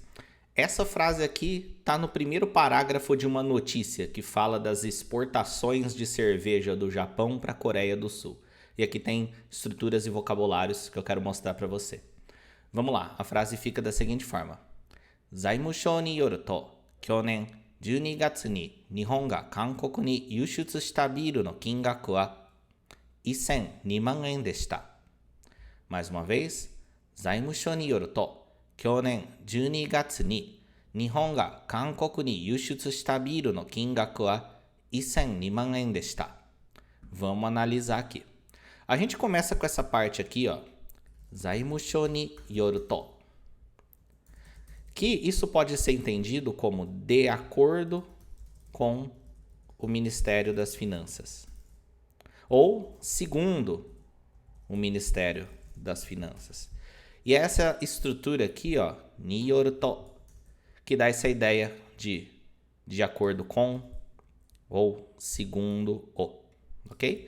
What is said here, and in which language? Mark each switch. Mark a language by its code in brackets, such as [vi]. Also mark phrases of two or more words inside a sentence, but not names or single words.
[pt] Essa frase aqui está no primeiro parágrafo de uma notícia que fala das exportações de cerveja do Japão para a Coreia do Sul. E aqui tem estruturas e vocabulários que eu quero mostrar para você. Vamos lá, a frase fica da seguinte forma. [ja] 財務省によると、去年 12月に日本が韓国に輸出したビールの金額は1002万円でした。 [pt] Mais uma vez, [ja] 財務省によると、去年12月に日本が韓国に輸出したビールの金額は1002万円でした。 [pt] Vamos analisar aqui. A gente começa com essa parte aqui, ó. [ja] 財務省によると. [pt] Que isso pode ser entendido como de acordo com o Ministério das Finanças. Ou segundo o Ministério das Finanças. E essa estrutura aqui, ó, [ja] によると, [pt] que dá essa ideia de acordo com ou segundo o, ok?